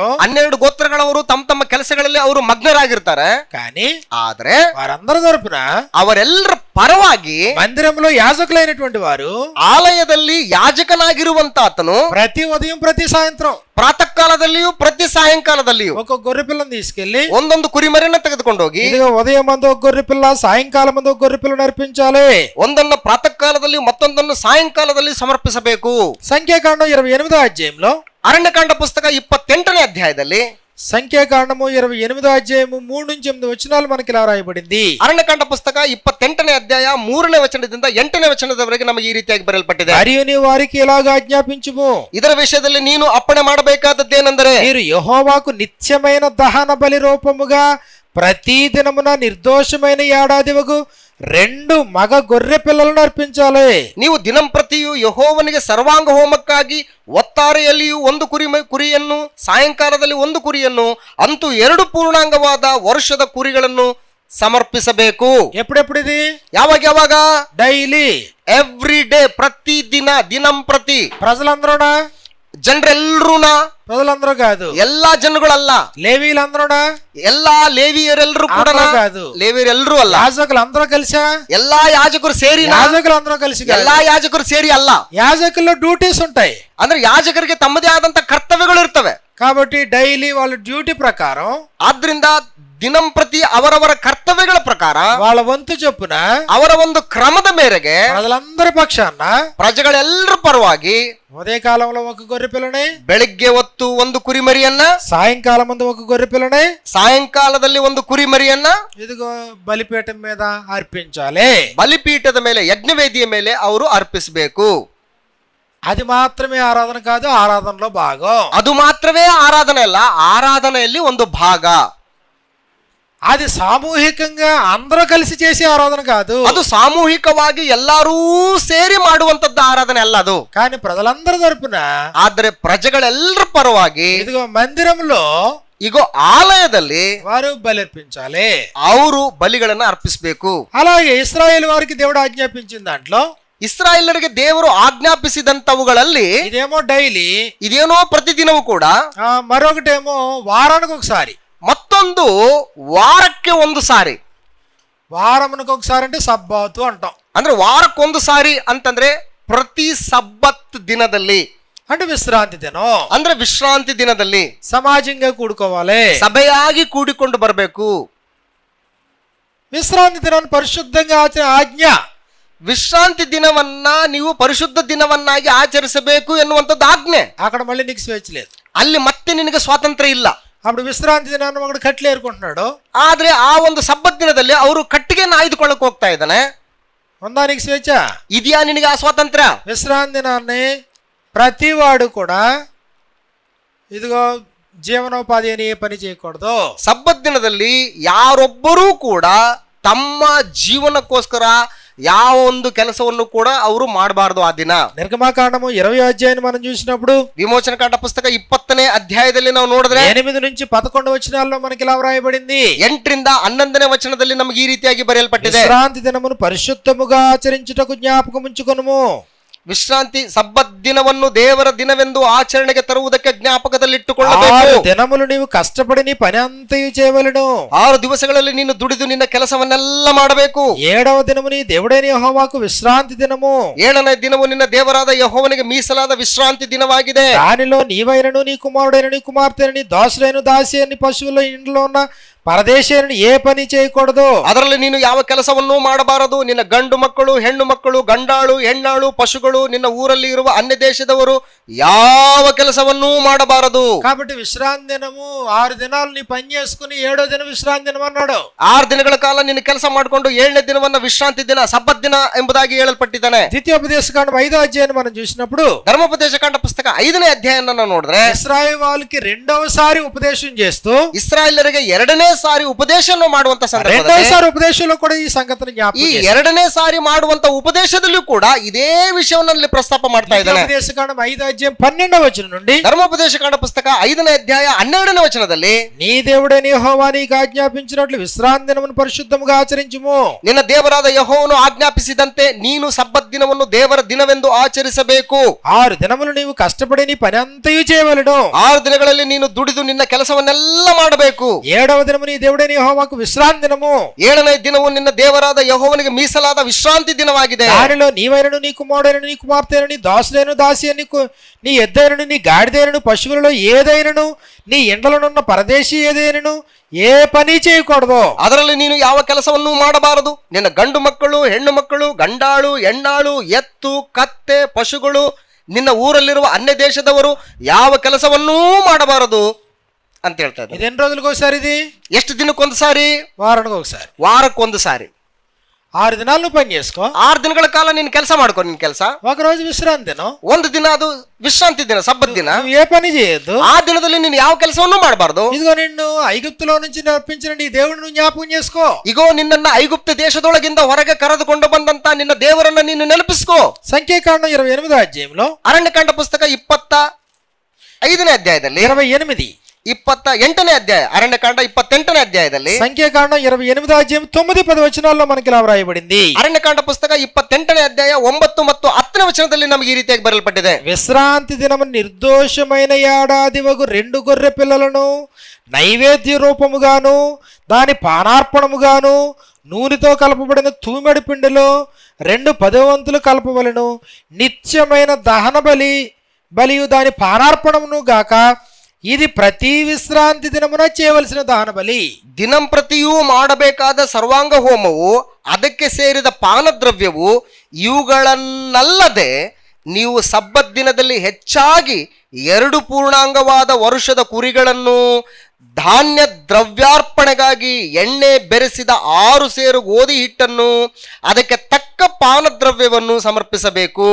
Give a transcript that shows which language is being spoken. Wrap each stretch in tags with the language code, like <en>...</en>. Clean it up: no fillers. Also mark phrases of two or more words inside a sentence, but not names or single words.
<kn>12 ಗೋತ್ರಗಳವರು ತಮ್ಮ ತಮ್ಮ ಕೆಲಸಗಳಲ್ಲಿ ಅವರು ಮಗ್ನರಾಗಿರ್ತಾರೆ.</kn> <te>కానీ</te> <kn>ಆದ್ರೆ</kn> <te>వారందరి తరపున</te> <kn>ಅವರೆಲ್ಲರ ಪರವಾಗಿ</kn> <te>మందిరంలో యాజకులైనటువంటి వారు,</te> <kn>ಆಲಯದಲ್ಲಿ ಯಾಜಕನಾಗಿರುವಂತ ಆತನು</kn> <te>ప్రతి ఉదయం ప్రతి సాయంత్రం</te> <kn>ಪ್ರಾತಃ ಕಾಲದಲ್ಲಿಯೂ ಪ್ರತಿ ಸಾಯಂಕಾಲದಲ್ಲಿಯೂ</kn> <te>ఒక గొర్రె పిల్లని తీసుకెళ్లి</te> <kn>ಒಂದೊಂದು ಕುರಿಮರಿಯನ್ನ ತೆಗೆದುಕೊಂಡು ಹೋಗಿ,</kn> <te>ఇదిగో ఉదయం మందు ఒక గొర్రె పిల్ల, సాయంకాలం మందు ఒక గొర్రె పిల్లని అర్పించాలి.</te> <kn>ಒಂದನ್ನು ಪ್ರಾತಃ ಕಾಲದಲ್ಲಿ ಮತ್ತೊಂದನ್ನು ಸಾಯಂಕಾಲದಲ್ಲಿ ಸಮರ್ಪಿಸಬೇಕು.</kn> <te>సంఖ్యాకాండం 28వ అధ్యాయంలో,</te> <kn>ಅರಣ್ಯಕಾಂಡ ಪುಸ್ತಕ 28ನೇ ಅಧ್ಯಾಯದಲ್ಲಿ,</kn> <te>సంఖ్యాకాండము 28వ అధ్యాయము 3-8 వచనాలు మనకి ఇలా రాయబడింది.</te> <kn>ಅರಣ್ಯಕಾಂಡ ಪುಸ್ತಕ 28ನೇ ಅಧ್ಯಾಯ 3ನೇ ವಚನದಿಂದ 8ನೇ ವಚನದವರೆಗೆ ನಮಗೆ ಈ ರೀತಿಯಾಗಿ ಬರೆಯಲ್ಪಟ್ಟಿದೆ.</kn> <te>మరియు నీ వారికి ఇలాగ ఆజ్ఞాపించుము,</te> <kn>ಇದರ ವಿಷಯದಲ್ಲಿ ನೀನು ಅಪ್ಪಣೆ ಮಾಡಬೇಕಾದದ್ದೇನೆಂದರೆ,</kn> <te>మీరు యెహోవాకు నిత్యమైన దహన బలి రూపముగా ప్రతి దినమున నిర్దోషమైన ఏడాదివగు 2 మగ గొర్రె పిల్లలను అర్పించాలి.</te> <kn>ನೀವು ದಿನಂಪ್ರತಿಯು ಯೆಹೋವನಿಗೆ ಸರ್ವಾಂಗ ಹೋಮಕ್ಕಾಗಿ ಒತ್ತಾರೆಯಲ್ಲಿಯೂ ಒಂದು ಕುರಿಯನ್ನು, ಸಾಯಂಕಾಲದಲ್ಲಿ ಒಂದು ಕುರಿಯನ್ನು, ಅಂತೂ 2 ಪೂರ್ಣಾಂಗವಾದ ವರ್ಷದ ಕುರಿಗಳನ್ನು ಸಮರ್ಪಿಸಬೇಕು.</kn> <te>ఎప్పుడెప్పుడు ఇది?</te> <kn>ಯಾವಾಗ?</kn> <te>డైలీ,</te> <en>every day,</en> <kn>ಪ್ರತಿ ದಿನ, ದಿನಂಪ್ರತಿ.</kn> <te>ప్రజలందరూనా?</te> <kn>ಜನರೆಲ್ಲರೂನಾ?</kn> <te>ప్రజలందరూ కాదు,</te> <kn>ಎಲ್ಲಾ ಜನಗಳಲ್ಲ.</kn> <te>లేవీలందరూనా?</te> <kn>ಎಲ್ಲಾ ಲೇವಿಯರೆಲ್ಲರೂ ಕೂಡ</kn> <te>కాదు,</te> <kn>ಲೇವಿಯರೆಲ್ಲರೂ ಅಲ್ಲ.</kn> <te>యాజకులు అందరూ కలిసా?</te> <kn>ಎಲ್ಲಾ ಯಾಜಕರು ಸೇರಿ,</kn> <te>యాజకులు అందరూ కలిసి కాదు.</te> <kn>ಎಲ್ಲಾ ಯಾಜಕರು ಸೇರಿ ಅಲ್ಲ.</kn> <te>యాజకుల్లో డ్యూటీస్ ఉంటాయి.</te> <kn>ಅಂದ್ರೆ ಯಾಜಕರಿಗೆ ತಮ್ಮದೇ ಆದಂತ ಕರ್ತವ್ಯಗಳು ಇರ್ತವೆ.</kn> <te>కాబట్టి డైలీ వాళ్ళ డ్యూటీ ప్రకారం,</te> <kn>ಆದ್ರಿಂದ ದಿನಂಪ್ರತಿ ಅವರವರ ಕರ್ತವ್ಯಗಳ ಪ್ರಕಾರ,</kn> <te>వాళ్ళ వంతు చొప్పున,</te> <kn>ಅವರ ಒಂದು ಕ್ರಮದ ಮೇರೆಗೆ</kn> <te>ప్రజలందరి పక్షాన,</te> <kn>ಪ್ರಜೆಗಳೆಲ್ಲರ ಪರವಾಗಿ</kn> <te>ఉదయకాలంలో ఒక గొర్రె పిల్లని,</te> <kn>ಬೆಳಿಗ್ಗೆ ಹೊತ್ತು ಒಂದು ಕುರಿಮರಿಯನ್ನ,</kn> <te>సాయంకాలం ముందు ఒక గొర్రె పిల్లని,</te> <kn>ಸಾಯಂಕಾಲದಲ್ಲಿ ಒಂದು ಕುರಿಮರಿಯನ್ನ</kn> <te>ఇదిగో బలిపీఠం మీద అర్పించాలి.</te> <kn>ಬಲಿಪೀಠದ ಮೇಲೆ, ಯಜ್ಞವೇದಿಯ ಮೇಲೆ ಅವರು ಅರ್ಪಿಸಬೇಕು.</kn> <te>అది మాత్రమే ఆరాధన కాదు, ఆరాధనలో భాగం.</te> <kn>ಅದು ಮಾತ್ರವೇ ಆರಾಧನೆ ಅಲ್ಲ, ಆರಾಧನೆಯಲ್ಲಿ ಒಂದು ಭಾಗ.</kn> <te>అది సామూహికంగా అందరూ కలిసి చేసే ఆరాధన కాదు.</te> <kn>ಅದು ಸಾಮೂಹಿಕವಾಗಿ ಎಲ್ಲರೂ ಸೇರಿ ಮಾಡುವಂತದ್ದು ಆರಾಧನೆ ಅಲ್ಲ ಅದು.</kn> <te>కానీ ప్రజలందరి తరపున,</te> <kn>ಆದ್ರೆ ಪ್ರಜೆಗಳೆಲ್ಲರ ಪರವಾಗಿ</kn> <te>ఇదిగో మందిరంలో,</te> <kn>ಈಗ ಆಲಯದಲ್ಲಿ</kn> <te>వారు బలిర్పించాలి.</te> <kn>ಅವರು ಬಲಿಗಳನ್ನ ಅರ್ಪಿಸಬೇಕು.</kn> <te>అలాగే ఇశ్రాయేలు వారికి దేవుడు ఆజ్ఞాపించిన దాంట్లో,</te> <kn>ಇಸ್ರಾಯೇಲರಿಗೆ ದೇವರು ಆಜ್ಞಾಪಿಸಿದಂತವುಗಳಲ್ಲಿ</kn> <te>ఇదేమో డైలీ,</te> <kn>ಇದೇನೋ ಪ್ರತಿದಿನವೂ ಕೂಡ,</kn> <te>మరొకటేమో వారానికి ఒకసారి,</te> <kn>ಮತ್ತೊಂದು ವಾರಕ್ಕೆ ಒಂದು ಸಾರಿ.</kn> <te>వారమునకు ఒకసారి అంటే సబ్బాతు అంటాం.</te> <kn>ಅಂದ್ರೆ ವಾರಕ್ಕೊಂದು ಸಾರಿ ಅಂತಂದ್ರೆ ಪ್ರತಿ ಸಬ್ಬತ್ ದಿನದಲ್ಲಿ,</kn> <te>అంటే విశ్రాంతి దినం,</te> <kn>ಅಂದ್ರೆ ವಿಶ್ರಾಂತಿ ದಿನದಲ್ಲಿ</kn> <te>సమాజంగా కూడుకోవాలి,</te> <kn>ಸಭೆಯಾಗಿ ಕೂಡಿಕೊಂಡು ಬರಬೇಕು.</kn> <te>విశ్రాంతి దినాన్ని పరిశుద్ధంగా ఆజ్ఞ.</te> <kn>ವಿಶ್ರಾಂತಿ ದಿನವನ್ನ ನೀವು ಪರಿಶುದ್ಧ ದಿನವನ್ನಾಗಿ ಆಚರಿಸಬೇಕು ಎನ್ನುವಂಥದ್ದು ಆಜ್ಞೆ.</kn> <te>అక్కడ మళ్ళీ నీకు స్వేచ్ఛ లేదు.</te> <kn>ಅಲ್ಲಿ ಮತ್ತೆ ನಿನಗೆ ಸ್ವಾತಂತ್ರ್ಯ ಇಲ್ಲ.</kn> <te>అప్పుడు విశ్రాంతి దినాన్ని ఒకడు కట్లు ఏరుకుంటున్నాడు.</te> <kn>ಆದ್ರೆ ಆ ಒಂದು ಸಬ್ಬತ್ ದಿನದಲ್ಲಿ ಅವರು ಕಟ್ಟಿಗೆಯನ್ನು ಆಯ್ದುಕೊಳ್ಳಕ್ ಹೋಗ್ತಾ ಇದ್ದಾನೆ.</kn> <te>ఉందా నీకు స్వేచ్ఛ?</te> <kn>ಇದೆಯಾ ನಿನಗೆ ಆ ಸ್ವಾತಂತ್ರ್ಯ?</kn> <te>విశ్రాంతి దినాన్ని ప్రతివాడు కూడా, ఇదిగో జీవనోపాధి అని ఏ పని చేయకూడదు.</te> <kn>ಸಬ್ಬತ್ ದಿನದಲ್ಲಿ ಯಾರೊಬ್ಬರೂ ಕೂಡ ತಮ್ಮ ಜೀವನಕ್ಕೋಸ್ಕರ ಯಾವ ಒಂದು ಕೆಲಸವನ್ನು ಕೂಡ ಅವರು ಮಾಡಬಾರದು ಆ ದಿನ.</kn> <te>నిర్గమాకాండము 20వ అధ్యాయాన్ని మనం చూసినప్పుడు,</te> <kn>ವಿಮೋಚನಕಾಂಡ ಪುಸ್ತಕ 20ನೇ ಅಧ್ಯಾಯದಲ್ಲಿ ನಾವು ನೋಡಿದ್ರೆ</kn> <te>8 నుంచి 11 వచనాల్లో మనకి ఇలా వ్రాయబడింది.</te> <kn>8ರಿಂದ 11ನೇ ವಚನದಲ್ಲಿ ನಮಗೆ ಈ ರೀತಿಯಾಗಿ ಬರೆಯಲ್ಪಟ್ಟಿದೆ.</kn> <te>విశ్రాంతి దినమును పరిశుద్ధముగా ఆచరించుటకు జ్ఞాపకముంచుకొనుము.</te> <kn>ವಿಶ್ರಾಂತಿ ಸಬ್ಬತ್ ದಿನವನ್ನು ದೇವರ ದಿನವೆಂದು ಆಚರಣೆಗೆ ತರುವುದಕ್ಕೆ ಜ್ಞಾಪಕದಲ್ಲಿಟ್ಟುಕೊಳ್ಳಬೇಕು.</kn> <te>6 దినములు నీవు కష్టపడి నీ పని అంతయు చేయవలెను.</te> <kn>6 ದಿವಸಗಳಲ್ಲಿ ನೀನು ದುಡಿದು ನಿನ್ನ ಕೆಲಸವನ್ನೆಲ್ಲ ಮಾಡಬೇಕು.</kn> <te>7వ దినము నీ దేవుడైన యెహోవాకు విశ్రాంతి దినము.</te> <kn>7ನೇ ದಿನವು ನಿನ್ನ ದೇವರಾದ ಯೆಹೋವನಿಗೆ ಮೀಸಲಾದ ವಿಶ್ರಾಂತಿ ದಿನವಾಗಿದೆ.</kn> <te>దానిలో నీవైనను నీ కుమారుడైన నీ కుమార్తెను నీ దాసుడైన దాసి అని పశువుల ఇంట్లో ఉన్న పరదేశీయుని ఏ పని చేయకూడదు.</te> <kn>ಅದರಲ್ಲಿ ನೀನು ಯಾವ ಕೆಲಸವನ್ನೂ ಮಾಡಬಾರದು. ನಿನ್ನ ಗಂಡು ಮಕ್ಕಳು, ಹೆಣ್ಣು ಮಕ್ಕಳು, ಗಂಡಾಳು, ಹೆಣ್ಣಾಳು, ಪಶುಗಳು, ನಿನ್ನ ಊರಲ್ಲಿ ಇರುವ ಅನ್ಯ ದೇಶದವರು ಯಾವ ಕೆಲಸವನ್ನೂ ಮಾಡಬಾರದು.</kn> <te>కాబట్టి విశ్రాంతి దినము 6 దినాలు నీ పని చేసుకుని 7వ దినం విశ్రాంతి దినం అన్నాడు.</te> <kn>6 ದಿನಗಳ ಕಾಲ ನೀನು ಕೆಲಸ ಮಾಡಿಕೊಂಡು 7ನೇ ದಿನವನ್ನ ವಿಶ್ರಾಂತಿ ದಿನ, ಸಬ್ಬತ್ ದಿನ ಎಂಬುದಾಗಿ ಹೇಳಲ್ಪಟ್ಟಿದ್ದಾನೆ.</kn> <te>ద్వితీయోపదేశకాండం 5వ అధ్యాయాన్ని మనం చూసినప్పుడు</te> <kn>ಧರ್ಮೋಪದೇಶ ಕಾಂಡ ಪುಸ್ತಕ 5ನೇ ಅಧ್ಯಾಯನ ನಾವು ನೋಡಿದ್ರೆ</kn> <te>ఇశ్రాయేలు వాళ్ళకి రెండవసారి ఉపదేశం చేస్తూ</te> <kn>ಇಸ್ರಾಯೇಲರಿಗೆ 2ನೇ ಸಾರಿ ಉಪದೇಶವನ್ನು ಮಾಡುವಂತ ಸಂದರ್ಭದಲ್ಲಿ</kn> <te>రెండవసారి ఉపదేశంలో కూడా ఈ సంగతిని</te> <kn>ಈ</kn> <te>జ్ఞాపకం చేశాడు.</te> <kn>2ನೇ ಸಾರಿ ಮಾಡುವಂತ ಉಪದೇಶದಲ್ಲೂ ಕೂಡ ಇದೇ ವಿಷಯವನ್ನ ಪ್ರಸ್ತಾಪ ಮಾಡ್ತಾ ಇದ್ದಾನೆ.</kn> <te>ద్వితీయోపదేశకాండం 5వ అధ్యాయం 12వ వచనం నుండి</te> <kn>ಧರ್ಮೋಪದೇಶ ಕಾಂಡ ಪುಸ್ತಕ 5ನೇ ಅಧ್ಯಾಯ 12ನೇ వచನದಲ್ಲಿ</kn> <te>నీ దేవుడైన యెహోవా నీకు ఆజ్ఞాపించినట్లు విశ్రాంతి దినమును పరిశుద్ధముగా ఆచరించుము.</te> <kn>ನಿನ್ನ ದೇವರಾದ ಯೆಹೋವನು ಆಜ್ಞಾಪಿಸಿದಂತೆ ನೀನು ಸಬ್ಬತ್ ದಿನವನ್ನು ದೇವರ ದಿನವೆಂದು ಆಚರಿಸಬೇಕು.</kn> <te>6 దినములు నీవు కష్టపడి నీ పని అంతయు చేయవలెను.</te> <kn>6 ದಿನಗಳಲ್ಲಿ ನೀನು ದುಡಿದು ನಿನ್ನ ಕೆಲಸವನ್ನೆಲ್ಲ ಮಾಡಬೇಕು.</kn> <te>7వ దినము నీ దేవుడైన యెహోవాకు విశ్రాంతి దినము.</te> <kn>7ನೇ ದಿನವು ನಿನ್ನ ದೇವರಾದ ಯೆಹೋವನಿಗೆ ಮೀಸಲಾದ ವಿಶ್ರಾಂತಿ ದಿನವಾಗಿದೆ.</kn> <te>దానిలో నీవైనను నీ కుమారుడైన నీ కుమార్తెను నీ దాసుడైన దాసి అని నీ ఎద్దైనను నీ గాడిదైనను పశువులలో ఏదైనను నీ ఎండలనున్న పరదేశీ ఏదైనను ఏ పని చేయకూడదు.</te> <kn>ಅದರಲ್ಲಿ ನೀನು ಯಾವ ಕೆಲಸವನ್ನೂ ಮಾಡಬಾರದು. ನಿನ್ನ ಗಂಡು ಮಕ್ಕಳು, ಹೆಣ್ಣು ಮಕ್ಕಳು, ಗಂಡಾಳು, ಹೆಣ್ಣಾಳು, ಎತ್ತು, ಕತ್ತೆ, ಪಶುಗಳು, ನಿನ್ನ ಊರಲ್ಲಿರುವ ಅನ್ಯ ದೇಶದವರು ಯಾವ ಕೆಲಸವನ್ನೂ ಮಾಡಬಾರದು ಅಂತ ಹೇಳ್ತಾ ಇದ್ದಾರೆ.</kn> <te>ఇది ఎన్ని రోజులకు ఒకసారి? ఇది</te> <kn>ಎಷ್ಟು ದಿನಕ್ಕೊಂದು ಸಾರಿ?</kn> <te>వారానికి ఒకసారి,</te> <kn>ವಾರಕ್ಕೊಂದು ಸಾರಿ.</kn> <te>6 దినాలు నువ్వు పని చేసుకో.</te> <kn>6 ದಿನಗಳ ಕಾಲ ನೀನು ಕೆಲಸ ಮಾಡ್ಕೊ. ನಿನ್ ಕೆಲಸ</kn> <te>ఒక రోజు విశ్రాంతి దినం.</te> <kn>ಒಂದು ದಿನ ಅದು ವಿಶ್ರಾಂತಿ ದಿನ, ಸಬ್ಬತ್ ದಿನ.</kn> <te>నువ్వు ఏ పని చేయొద్దు.</te> <kn>ಆ ದಿನದಲ್ಲಿ ನೀನು ಯಾವ ಕೆಲಸವನ್ನು ಮಾಡಬಾರದು.</kn> <te>ఇదిగో నిన్ను ఐగుప్తులో నుంచి రప్పించిన నీ దేవుడిని జ్ఞాపకం చేసుకో.</te> <kn>ಇಗೋ ನಿನ್ನನ್ನ ಐಗುಪ್ತ ದೇಶದೊಳಗಿಂದ ಹೊರಗೆ ಕರೆದುಕೊಂಡು ಬಂದಂತ ನಿನ್ನ ದೇವರನ್ನ ನೀನು ನೆನಪಿಸ್ಕೋ.</kn> <te>సంఖ్యాకాండం 28వ అధ్యాయంలో</te> <kn>ಅರಣ್ಯಕಾಂಡ ಪುಸ್ತಕ 25ನೇ ಅಧ್ಯಾಯದಲ್ಲಿ</kn> <te>28</te> <kn>28ನೇ ಅಧ್ಯಾಯ, ಅರಣ್ಯಕಾಂಡ 28ನೇ ಅಧ್ಯಾಯದಲ್ಲಿ</kn> <te>సంఖ్యాకాండం 28వ అధ్యాయం 9-10 వచనాల్లో మనకి ఇలా వ్రాయబడింది.</te> <kn>ಅರಣ್ಯಕಾಂಡ ಪುಸ್ತಕ 28ನೇ ಅಧ್ಯಾಯ 9 ಮತ್ತು 10ನೇ ವಚನದಲ್ಲಿ ನಮಗೆ ಈ ರೀತಿಯಾಗಿ ಬರೆಯಲ್ಪಟ್ಟಿದೆ.</kn> <te>విశ్రాంతి దినము నిర్దోషమైన ఏడాదివగు 2 గొర్రె పిల్లలను నైవేద్య రూపముగాను దాని పానార్పణముగాను నూనెతో కలపబడిన తూమెడు పిండిలో 2 10 కలపవలను. నిత్యమైన దహన బలియు దాని పానార్పణమును గాక ఇది ప్రతి విశ్రాంతి దినమున చేయవలసిన</te> <kn>ದಹನ ಬಲಿ. ದಿನಂಪ್ರತಿಯೂ ಮಾಡಬೇಕಾದ ಸರ್ವಾಂಗ ಹೋಮವು, ಅದಕ್ಕೆ ಸೇರಿದ ಪಾನದ್ರವ್ಯವು, ಇವುಗಳನ್ನಲ್ಲದೆ ನೀವು ಸಬ್ಬತ್ ದಿನದಲ್ಲಿ ಹೆಚ್ಚಾಗಿ 2 ಪೂರ್ಣಾಂಗವಾದ ವರುಷದ ಕುರಿಗಳನ್ನು, ಧಾನ್ಯ ದ್ರವ್ಯಾರ್ಪಣೆಗಾಗಿ ಎಣ್ಣೆ ಬೆರೆಸಿದ 6 ಸೇರು ಗೋಧಿ ಹಿಟ್ಟನ್ನು, ಅದಕ್ಕೆ ತಕ್ಕ ಪಾನದ್ರವ್ಯವನ್ನು ಸಮರ್ಪಿಸಬೇಕು.</kn>